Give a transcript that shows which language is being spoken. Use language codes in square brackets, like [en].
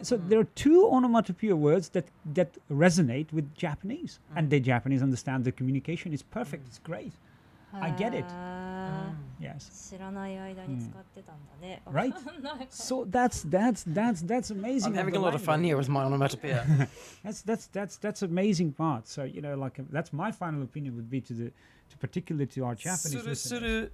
[en] So there are two onomatopoeia words that resonate with Japanese, and the Japanese understand the communication is perfect. It's great. I get it. Yes. [ja] 知らない間に使ってたんだね。 [en] Right? So that's amazing. I'm having a lot of fun here with my onomatopoeia. That's amazing part. So like that's my final opinion would be particularly to our Japanese listeners.